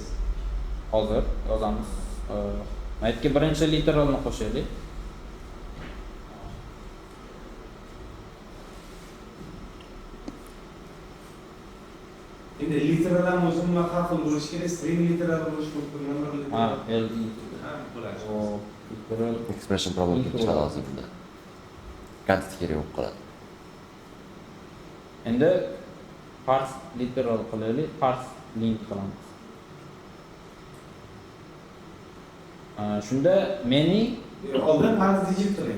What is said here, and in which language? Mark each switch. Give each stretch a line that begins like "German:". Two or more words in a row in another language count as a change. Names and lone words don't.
Uzbek: Hozir yozamiz. Maytga birinchi literalni qo'shaylik. Endi literal ham o'zi nima har xil bo'lishi kerak,
English: string literal
Uzbek: bo'lishi mumkin,
English: number literal.
Uzbek: Ha, L Ha, bo'ladi. o literal
English: Expression problem
Uzbek: kelib chiqadi hozir bunda. Kontent kerak bo'lib qoladi. endi
English: parse literal
Uzbek: qilaylik,
English: parse link
Uzbek: qilamiz. Shunda many Oldin
English: parse digit
Uzbek: qiling.